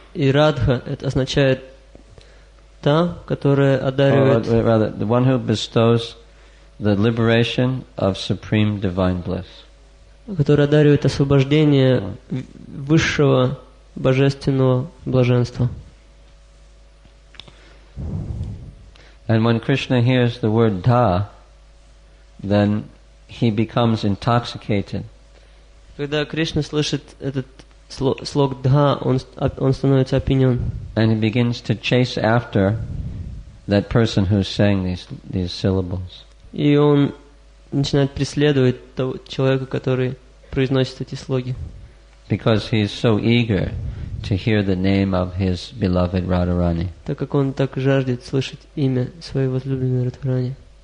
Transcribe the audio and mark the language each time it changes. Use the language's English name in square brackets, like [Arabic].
[Russian] И Радха это означает та, которая одаривает. [English] Or rather, the one who bestows the liberation of supreme divine bliss. [Russian] Которая одаривает освобождение высшего божественного блаженства. [English] And when Krishna hears the word Da, then he becomes intoxicated. [Russian] Когда Кришна слышит этот слог Дха, он становится опьянен. [English] And he begins to chase after that person who's saying these syllables. [Russian] И он начинает преследовать того человека, который произносит эти слоги. [English] Because he is so eager to hear the name of his beloved Radharani. [Russian] Так как он так жаждет слышать имя своей возлюбленной Радхарани.